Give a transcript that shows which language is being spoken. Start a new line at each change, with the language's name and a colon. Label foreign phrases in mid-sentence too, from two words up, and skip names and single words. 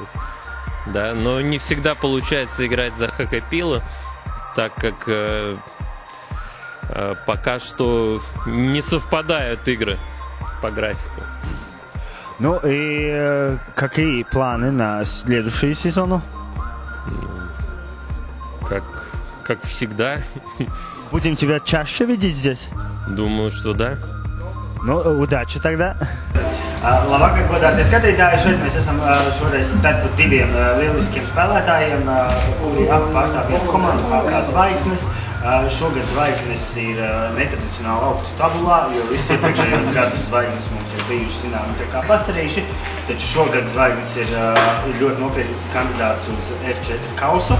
Russian: Да, но не всегда получается играть за Хоккей-пила, так как пока что не совпадают игры по графику. И какие планы на следующий сезон? Как всегда. Будем тебя чаще видеть здесь? Думаю, что да. Удачи тогда.
Latvian: Labvakar, godātie skatītāji, šeit mēs esam šoreiz starp diviem lieliskiem spēlētājiem, kuri pārstāv vienu komandu, HK Zvaigznes. Šogad Zvaigznes ir netradicionāli augstu tabulā, jo visi iepriekšējos gadus Zvaigznes mums ir bijuši zināmi tā kā pastarīši, taču šogad Zvaigznes ir ļoti nopietnas kandidāts uz F4 kausu.